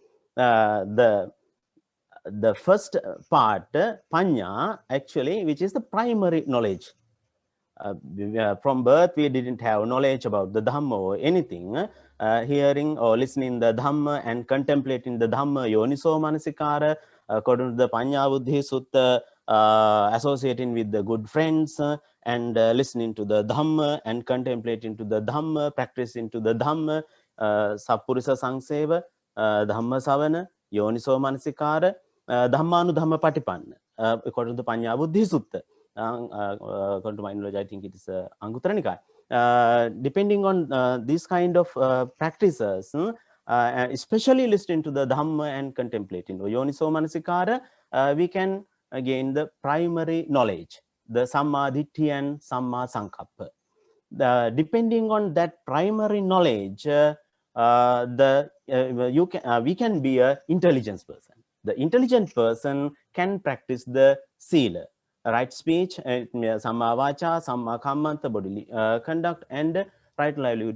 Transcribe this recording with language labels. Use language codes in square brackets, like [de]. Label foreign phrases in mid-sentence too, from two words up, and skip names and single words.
[en] The first part, Paññā, actually, which is the primary knowledge. From birth, we didn't have knowledge about the Dhamma or anything. Hearing or listening the Dhamma and contemplating the Dhamma, [pi] yoniso manasikara, [en] according to the Paññā-buddhi Sutta, associating with the good friends and listening to the Dhamma and contemplating to the Dhamma, practicing to the Dhamma, [pi] Sappurisa Sangseva, Dhamma Savana, yoniso manasikara, Dhammanu Dhamma Patipanna, [en] according to the Paññā-buddhi Sutta. According to my knowledge, I think it is Anguttara Nikaya. Depending on these kind of practices, especially listening to the Dhamma and contemplating [pi] yoniso manasikara, [en] we can gain the primary knowledge, the Sammaditthi and [pi] Samma Sankappa. [en] Depending on that primary knowledge, we can be an intelligent person. The intelligent person can practice the sila, right speech, [pi] Samma Vacha, Samma Kammanta, [en] bodily conduct, and right livelihood.